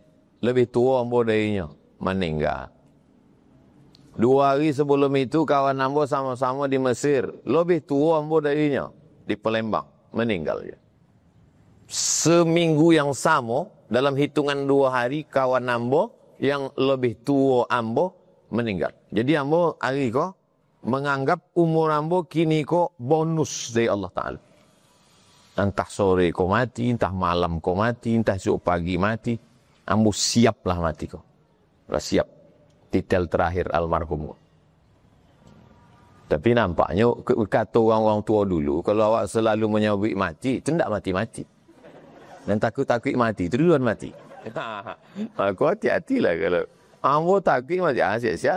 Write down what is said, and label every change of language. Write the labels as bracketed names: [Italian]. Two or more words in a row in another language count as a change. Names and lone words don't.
[Indonesian] Lebih tua Ambo darinya, meninggal. 2 hari sebelum itu kawan Nambo sama-sama di Mesir. Lebih tua Ambo darinya, di Palembang, meninggal dia. Seminggu yang sama, dalam hitungan 2 hari, kawan Ambo yang lebih tua Ambo meninggal. Jadi Ambo hari ko menganggap umur Ambo kini ko bonus dari Allah Ta'ala. Entah sore ko mati, entah malam ko mati, entah esok pagi mati. Ambo siaplah mati ko. Sudah siap. Titel terakhir almarhum. Tapi nampaknya kata orang-orang tua dulu, kalau awak selalu menyabik mati, itu tidak mati-mati. Dan takut-takut mati, itu duluan mati. Aku hati-hatilah kalau Ambo takut mati, siap-siap.